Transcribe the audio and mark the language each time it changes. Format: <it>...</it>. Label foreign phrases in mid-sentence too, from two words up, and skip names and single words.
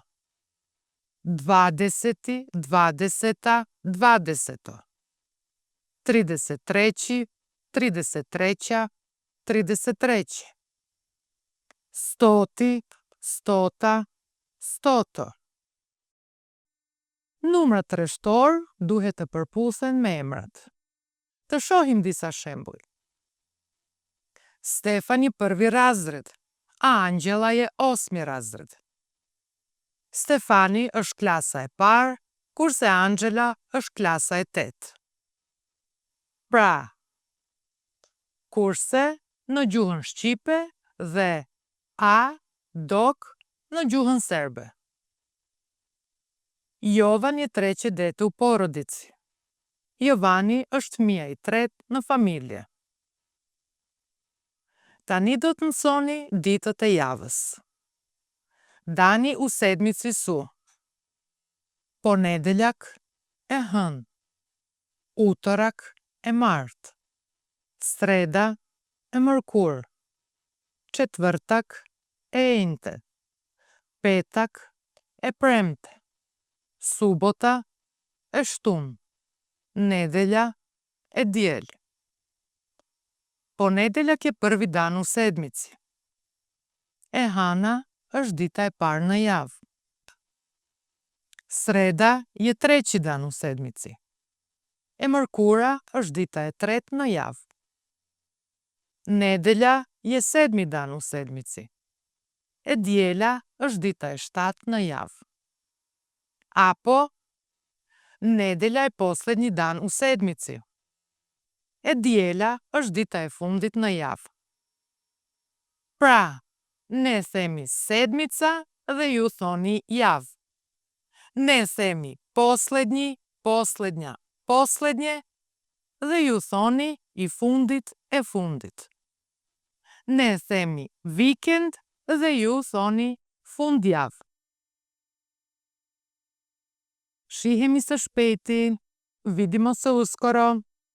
<sr>Dvadeseti, dvadeseta, dvadeseto. 33, 33, 33. Stoti, stota, stoto.</sr> <sq>Numrat rreshtor duhet të përputhen me emrat. Të shohim disa shembuj.</sq> <sr>Stefani prvi razred, a Angjela je 8. razred.</sr> <sq>Stefani është klasa e parë, kurse Angjela është klasa e 8. Pra, kurse në gjuhën shqipe dhe a, dok në gjuhën serbe.</sq> <sr>Jovan je treće dete u porodici.</sr> <sq>Jovani është fëmia I tretë në familje. Tani do të mësoni ditët e javës.</sq> <sr>Dani u sedmici su.</sr> <sq>Ponedeljak e hënë, utorak e martë, sreda e mërkurë, qetvrtak e enjte, petak e premte, subota e shtunë, nedelja e dielë.</sq> <sr>Ponedeljak je prvi dan u sedmici.</sr> <sq>E hana është dita e parë në javë.</sq> <sr>Sreda je treći dan u sedmici.</sr> <sq>E mërkura është dita e tretë në javë.</sq> <sr>Nedelja je sedmi dan u sedmici.</sr> <sq>E diela është dita e shtatë në javë. Apo,</sq> <sr>nedelja je poslednji dan u sedmici.</sr> <sq>E diela është dita e fundit në javë. Pra, ne themi sedmica dhe ju thoni javë. Ne themi</sq> <sr>poslednji, poslednja, poslednje</sr> <sq>dhe ju thoni i fundit e fundit. Ne themi vikend dhe ju thoni fundjavë. Shihemi së shpejti,</sq> <sr>vidimo se uskoro.</sr>